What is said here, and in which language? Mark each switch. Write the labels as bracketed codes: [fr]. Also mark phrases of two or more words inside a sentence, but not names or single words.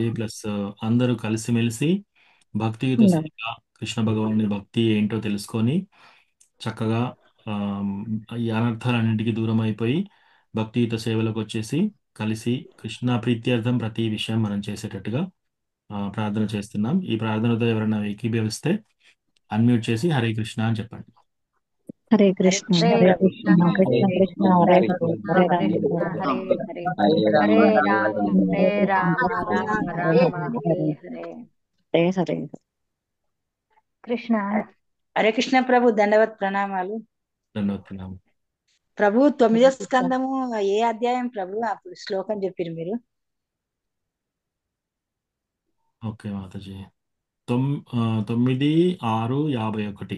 [te] ప్లస్ అందరూ కలిసిమెలిసి భక్తియుత సేవ, కృష్ణ భగవానుని భక్తి ఏంటో తెలుసుకొని చక్కగా ఆమ్, ఈ అనర్థాలన్నింటికి దూరం అయిపోయి భక్తియుత సేవలకు వచ్చేసి కలిసి కృష్ణ ప్రీత్యర్థం ప్రతి విషయం మనం చేసేటట్టుగా ప్రార్థన చేస్తున్నాం. ఈ ప్రార్థనతో ఎవరైనా ఏకీభవిస్తే అన్మ్యూట్ చేసి హరే కృష్ణ అని చెప్పండి. హరే హరే కృష్ణ కృష్ణ హరే కృష్ణ కృష్ణ హరే కృష్ణ కృష్ణ కృష్ణ హరే కృష్ణ హరే హరే రామ కృష్ణ హరే హరే రామ హరే హరే హరే రామ రామ హరే హరే హరే రామ కృష్ణ రామ హరే రామ రామ హరే హరే హరే. హరే హరే. కృష్ణ హరే కృష్ణ ప్రభు, దండవత్ ప్రణామాలు ధన్యవాదాలు. ప్రభు. 9వ స్కందము ఏ అధ్యాయం ప్రభు? అప్పుడు శ్లోకం చెప్పారు మీరు. ఓకే మాతాజీ. 9:6:51.